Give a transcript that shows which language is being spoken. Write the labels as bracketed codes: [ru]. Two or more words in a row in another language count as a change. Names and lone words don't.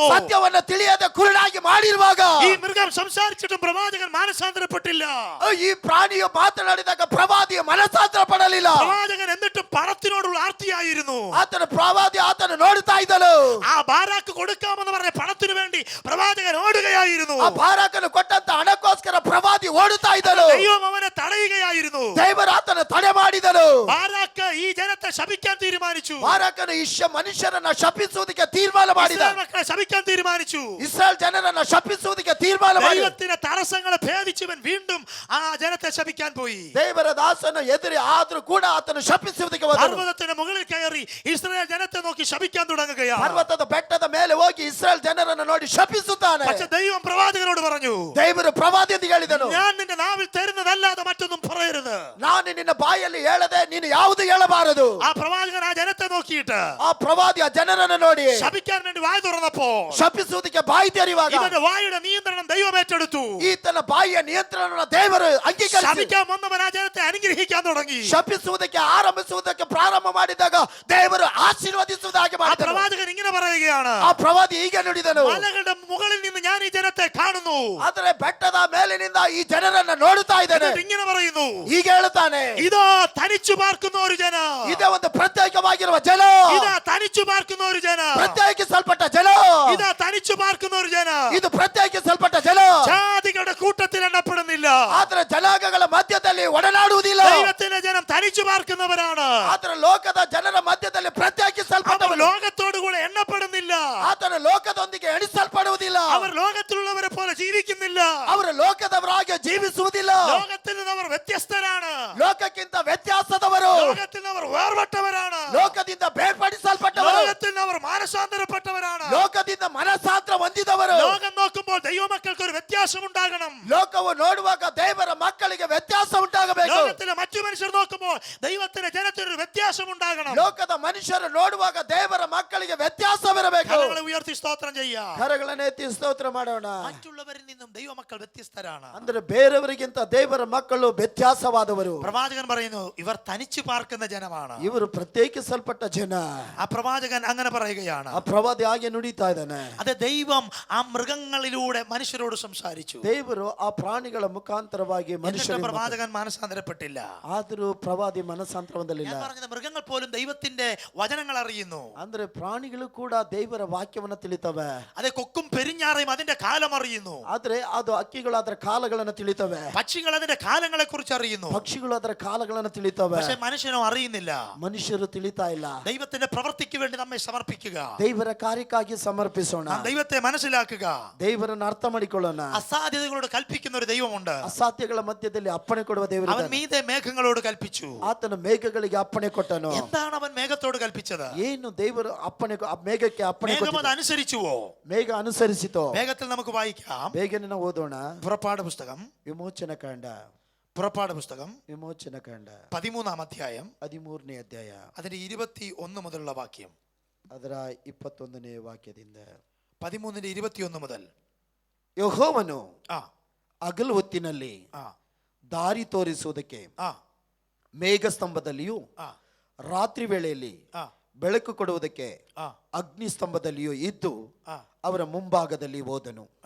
[kn] ಸತ್ಯವನ್ನು ತಿಳಿಯದೆ ಕುರುಡಾಗಿ ಮಾಡಿರುವಾಗ [ml] ഈ മൃഗം സംസാരിച്ചിട്ടും പ്രവാചകൻ മാനസാന്തരപ്പെട്ടില്ല. [kn] ಈ ಪ್ರಾಣಿಯು ಮಾತನಾಡಿದಾಗ ಪ್ರವಾದಿಯು ಮನಸ್ಸಾಂತರ ಪಡಲಿಲ್ಲ. [ml] പ്രവാചകൻ എന്നിട്ടും പണത്തിനോടുള്ള ആർത്തിയായിരുന്നു. [kn] ಆತನ ಪ್ರವಾದಿ ಆತನು ನೋಡುತ್ತಾ ಇದ್ದನು. [ml] ആ ബാരാക്ക് കൊടുക്കാമെന്ന് പറഞ്ഞ പണത്തിനു വേണ്ടി പ്രവാചകൻ ഓടുകയായിരുന്നു. [kn] ಆ ಬಾರಾಕನು ಕೊಟ್ಟಂತ ಹಣಕ್ಕೋಸ್ಕರ ಪ್ರವಾದಿ ಓಡುತ್ತಾ ಇದ್ದನು. [ml] ദൈവം അവനെ തടയുകയായിരുന്നു. [kn] ದೇವರು ಆತನ ತಡೆ ಮಾಡಿದನು. [ml] ബാരാക്ക് ഈ ജനത്തെ ശപിക്കാൻ തീരുമാനിച്ചു. [kn] ಬಾರಾಕನು ಮನುಷ್ಯರನ್ನ ಶಪಿಸುವುದಕ್ಕೆ ತೀರ್ಮಾನ ಮಾಡಿದ. [ml] ഇസ്രായേൽ മക്കളെ ശപിക്കാൻ തീരുമാനിച്ചു. [kn] ಇಸ್ರಾಯೇಲ್ ಜನರನ್ನ ಶಪಿಸುವುದಕ್ಕೆ ತೀರ್ಮಾನ ಮಾಡಿದ. [ml] ദൈവത്തിന്റെ തടസ്സങ്ങളെ ഭേദിച്ചവൻ വീണ്ടും ആ ജനത്തെ ശപിക്കാൻ പോയി. [kn] ದೇವರ ದಾಸನು ಎದುರಿ ಆದ್ರೂ ಕೂಡ ಆತನು ಶಪಿಸುವುದಕ್ಕೆ ಹೋದನು. [ml] പർവ്വതത്തിന്റെ മുകളിൽ കയറി ഇസ്രായേൽ ജനത്തെ നോക്കി ശപിക്കാൻ തുടങ്ങുകയാണ്. [kn] ಪರ್ವತದ ಬೆಟ್ಟದ ಮೇಲೆ ಹೋಗಿ ಇಸ್ರಾಯೇಲ್ ಜನರನ್ನು ನೋಡಿ ಶಪಿಸುತ್ತಾನೆ. [ml] പക്ഷെ ദൈവം പ്രവാചകനോട് പറഞ്ഞു, [kn] ದೇವರು ಪ್ರವಾದಿಯೊಂದಿಗೆ ಹೇಳಿದನು, [ml] ഞാൻ നിന്റെ നാവിൽ തരുന്നതല്ലാതെ മറ്റൊന്നും പറയരുത്. [kn] ನಾನು ನಿನ್ನ ಬಾಯಲ್ಲಿ ಹೇಳದೆ ನೀನು ಯಾವುದು ಹೇಳಬಾರದು. [ml] ആ പ്രവാചകൻ ആ ജനത്തെ നോക്കിയിട്ട് [kn] ಆ ಪ್ರವಾದಿ ಆ ಜನರನ್ನು ನೋಡಿ [ml] ശപിക്കാൻ വേണ്ടി വായ തുറന്നപ്പോ [kn] ಶಪಿಸುವುದಕ್ಕೆ ಬಾಯಿ ತೆರೆಯುವಾಗ [ml] ഇവന്റെ വായുടെ നിയന്ത്രണം ദൈവം ഏറ്റെടുത്തു. [kn] ಈತನ ಬಾಯಿಯ ನಿಯಂತ್ರಣ ದೇವರು ಅಂಗೀಕರಿಸಿ [ml] ശപിക്കാൻ വന്നവൻ ആ ജനത്തെ അനുഗ്രഹിക്കാൻ തുടങ്ങി. [kn] ಶಪಿಸುವುದಕ್ಕೆ ಆರಂಭಿಸುವುದಕ್ಕೆ ಪ್ರಾರಂಭ ಮಾಡಿದಾಗ ದೇವರು ಆಶೀರ್ವದಿಸುವುದಾಗಿ ആ ಮಾಡಿದನು. [ml] പ്രവാചകൻ ഇങ്ങനെ പറയുകയാണ്, [kn] ಆ ಪ್ರವಾದಿ ಹೀಗೆ ನುಡಿದನು, [ml] മലകളുടെ മുകളിൽ നിന്ന് ഞാൻ ഈ ജനത്തെ കാണുന്നു. [kn] ಆದರೆ ಬೆಟ್ಟದ ಮೇಲಿನಿಂದ ಈ ಜನರನ್ನ ನೋಡುತ್ತಾ ಇದ್ದಾನೆ. [ml] എന്നിട്ട് ഇങ്ങനെ പറയുന്നു, [kn] ಹೀಗೆ ಹೇಳುತ್ತಾನೆ, [ml] ഇതാ തനിച്ചു പാർക്കുന്ന ഒരു ജന, [kn] ಇದೇ ಒಂದು ಪ್ರತ್ಯೇಕವಾಗಿರುವ ಜನ, [ml] ഇതാ തനിച്ചു പാർക്കുന്ന ഒരു ജന, [kn] ಪ್ರತ್ಯೇಕಿಸಲ್ಪಟ್ಟ ಜನ, [ml] ഇതാ തനിച്ചു പാർക്കുന്ന ഒരു ജന. [kn] ಇದು ಪ್ರತ್ಯೇಕಿಸಲ್ಪಟ್ಟ ಜನ. [ml] ജാതികളുടെ കൂട്ടത്തിൽ എണ്ണപ്പെടുന്നില്ല. [kn] ಆದ್ರೆ ಜನಾಂಗಗಳ ಮಧ್ಯದಲ್ಲಿ ಒಡನಾಡುವುದಿಲ್ಲ. [ml] ദൈവത്തിന്റെ ജനം തനിച്ചു പാർക്കുന്നവരാണ്. [kn] ಆದ್ರೆ ಲೋಕದ ಜನರ ಮಧ್ಯದಲ್ಲಿ [ml] അവർ [kn] ಪ್ರತ್ಯೇಕಿಸಲ್ಪಟ್ಟವರು. [ml] ലോകത്തോടു കൂടെ എണ്ണപ്പെടുന്നില്ല. [kn] ಆತನ ಲೋಕದೊಂದಿಗೆ ಎಣಿಸಲ್ಪಡುವುದಿಲ್ಲ. [ml] അവർ ലോകത്തിലുള്ളവരെ പോലെ ജീവിക്കുന്നില്ല. [kn] ಅವರು ಲೋಕದವರಾಗಿ ಜೀವಿಸುವುದಿಲ್ಲ. [ml] ലോകത്തിൽ നിന്ന് അവർ വ്യത്യസ്തരാണ്. [kn] ಲೋಕಕ್ಕಿಂತ ವ್ಯತ್ಯಾಸದವರು, [ml] ലോകത്തിൽ നിന്ന് അവർ വേർപെട്ടവരാണ്. [kn] ಲೋಕದಿಂದ ಬೇರ್ಪಡಿಸಲ್ಪಟ್ಟವರು, [ml] ലോകത്തിൽ നിന്ന് അവർ മാനസാന്തരപ്പെട്ടവരാണ്. [kn] ಲೋಕದಿಂದ ಮನಸಾಂತರ ಹೊಂದಿದವರು. [ml] ലോകം നോക്കുമ്പോൾ ദൈവമക്കൾക്ക് ഒരു വ്യത്യാസം ഉണ്ടാകണം. [kn] ಲೋಕವು ನೋಡುವಾಗ ದೇವರ ಮಕ್ಕಳಿಗೆ ವ್ಯತ್ಯಾಸ ಉಂಟಾಗಬೇಕು. [ml] ലോകത്തിലെ മറ്റു മനുഷ്യർ നോക്കുമ്പോൾ ദൈവത്തിന്റെ ജനത്തിന് ഒരു വ്യത്യാസം ഉണ്ടാകണം. [kn] ಲೋಕದ ಮನುಷ್ಯರು ನೋಡುವಾಗ ದೇವರ ಮಕ್ಕಳಿಗೆ ವ್ಯತ್ಯಾಸವಿರಬೇಕು. [ml] കരങ്ങളെ ഉയർത്തി സ്തോത്രം ചെയ്യാം. [kn] ಕರಗಳನ್ನು ಎತ್ತಿ ಸ್ತೋತ್ರ ಮಾಡೋಣ. [ml] മറ്റുള്ളവരിൽ നിന്നും ദൈവമക്കൾ വ്യത്യസ്തരാണ്. [kn] ಅಂದ್ರೆ ಬೇರೆಯವರಿಗಿಂತ ದೇವರ ಮಕ್ಕಳು ವ್ಯತ್ಯಾಸವಾದವರು. [ml] പ്രവാചകൻ പറയുന്നു, ഇവർ തനിച്ചു പാർക്കുന്ന ജനമാണ്. [kn] ಇವರು ಪ್ರತ್ಯೇಕಿಸಲ್ಪಟ್ಟ ಜನ. [ml] ആ പ്രവാചകൻ അങ്ങനെ പറയുകയാണ്. [kn] ಆ ಪ್ರವಾದಿ ಹಾಗೆ ನುಡಿತಾ ಇದ್ದಾನೆ. [ml] അതെ, ദൈവം ആ മൃഗങ്ങളിലൂടെ മനുഷ്യരോട് സംസാരിച്ചു. [kn] ದೇವರು ಆ ಪ್ರಾಣಿಗಳ ಮುಖಾಂತರವಾಗಿ [ml] എന്നിട്ട് [kn] ಮನುಷ್ಯರ [ml] പ്രവാചകൻ മാനസാന്തരപ്പെട്ടില്ല. [kn] ಆದರೂ ಪ್ರವಾದಿ ಮನಸ್ಸಾಂತರ ಹೊಂದಲಿಲ್ಲ. [ml] ഞാൻ പറഞ്ഞത് മൃഗങ്ങൾ പോലും ദൈവത്തിന്റെ വചനങ്ങൾ അറിയുന്നു. [kn] ಅಂದ್ರೆ ಪ್ರಾಣಿಗಳು ಕೂಡ ದೇವರ ವಾಕ್ಯವನ್ನ ತಿಳಿತವೆ. [ml] അതെ, കൊക്കും പെരിഞ്ഞാറയും അതിന്റെ കാലം അറിയുന്നു. [kn] ಆದ್ರೆ ಅದು ಹಕ್ಕಿಗಳು ಅದರ ಕಾಲಗಳನ್ನ ತಿಳಿತವೆ. [ml] പക്ഷികൾ അതിന്റെ കാലങ്ങളെ കുറിച്ച് അറിയുന്നു. [kn] ಪಕ್ಷಿಗಳು ಅದರ ಕಾಲಗಳನ್ನ ತಿಳಿತವೆ. [ml] പക്ഷെ മനുഷ്യനോ അറിയുന്നില്ല. [kn] ಮನುಷ್ಯರು ತಿಳಿತಾ ಇಲ್ಲ. [ml] ദൈവത്തിന്റെ പ്രവൃത്തിക്ക് വേണ്ടി നമ്മെ സമർപ്പിക്കുക. [kn] ದೇವರ ಕಾರ್ಯಕ್ಕಾಗಿ ಸಮರ್ಪಿಸೋಣ. [ml] നാം ദൈവത്തെ മനസ്സിലാക്കുക. [kn] ದೇವರನ್ನ ಅರ್ಥ ಮಾಡಿಕೊಳ್ಳೋಣ. [ml] അസാധ്യതകളോട് കൽപ്പിക്കുന്ന ഒരു ദൈവമുണ്ട്. [kn] ಅಸಾಧ್ಯಗಳ ಮಧ್ಯದಲ್ಲಿ ಅಪ್ಪಣೆ ಕೊಡುವ ದೇವರು. [ml] അവൻ മീതെ മേഘങ്ങളോട് കൽപ്പിച്ചു. [kn] ಆತನು ಮೇಘಗಳಿಗೆ ಅಪ್ಪಣೆ ಕೊಟ್ಟನು. [ml] എന്താണ് അവൻ മേഘത്തോട് കൽപ്പിച്ചത്? [kn] ಏನು ದೇವರು ಅಪ್ಪಣೆ ಮೇಘಕ್ಕೆ ಅಪ್ಪಣೆ [ml] മേഘം [kn] ಕೊಟ್ಟನು. [ml] അത് അനുസരിച്ചുവോ? [kn] ಮೇಘ ಅನುಸರಿಸಿತೋ? [ml] വേഗത്തിൽ നമുക്ക് വായിക്കാം. [kn] ಬೇಗನೆ ನಾವು ಓದೋಣ. [ml] പുറപ്പാട് പുസ്തകം [kn] ವಿಮೋಚನ ಕಾಂಡ. [ml] പുറപ്പാട് പുസ്തകം [kn] ವಿಮೋಚನ ಕಾಂಡ [ml] 13-ാം അധ്യായം [kn] 13ನೇ ಅಧ್ಯಾಯ [ml] അതിന്റെ 21 മുതലുള്ള വാക്യം. [kn] ಅದರ 21ನೇ ವಾಕ್ಯದಿಂದ [ml] 13ന്റെ 21 മുതൽ. [kn] ಯೆಹೋವನು ആ ಹಗಲು ಹೊತ್ತಿನಲ್ಲಿ ആ ದಾರಿ ತೋರಿಸುವುದಕ್ಕೆ ആ ಮೇಘ ಸ್ತಂಭದಲ್ಲಿಯೂ ആ ರಾತ್ರಿ ವೇಳೆಯಲ್ಲಿ ആ ಬೆಳಕು ಕೊಡುವುದಕ್ಕೆ ആ ಅಗ್ನಿ ಸ್ತಂಭದಲ್ಲಿಯೂ ಇದ್ದು ആ ಅವರ ಮುಂಭಾಗದಲ್ಲಿ ಹೋದನು. ആ